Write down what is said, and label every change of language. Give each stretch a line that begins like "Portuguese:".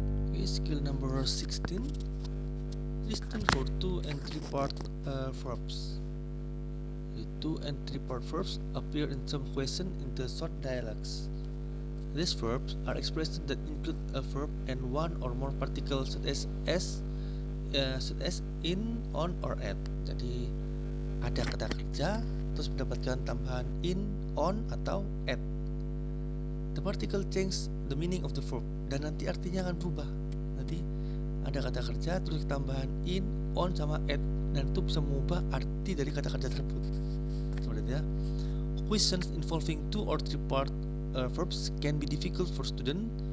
English: Oke, skill number 16, listen for 2 and 3 part verbs. 2 and 3 part verbs appear in some question in the short dialogues. These verbs are expressions that include a verb and one or more particles such as in, on, or at.
Indonesian: Jadi ada kata kerja terus mendapatkan tambahan in, on, atau at.
English: The particle change the meaning of the verb,
Indonesian: dan nanti artinya akan berubah. Nanti ada kata kerja terus tambahan in, on, sama at, dan itu bisa mengubah arti dari kata kerja tersebut. Seperti ya.
English: Questions involving 2 or 3 part verbs can be difficult for student.